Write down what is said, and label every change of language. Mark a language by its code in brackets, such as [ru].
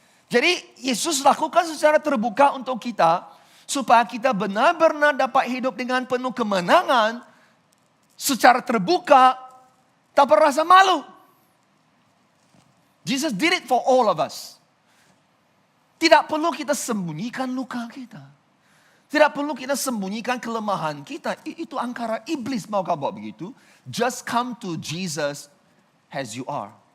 [ms] Jadi Yesus lakukan secara terbuka untuk kita supaya kita benar-benar dapat hidup dengan penuh kemenangan secara terbuka tanpa rasa malu. [en] Jesus did it for all of us. [ms] Tidak perlu kita sembunyikan luka kita. Tidak perlu kita sembunyikan kelemahan kita. Itu angkara iblis mau kau buat begitu. [en] Just come to Jesus as you are.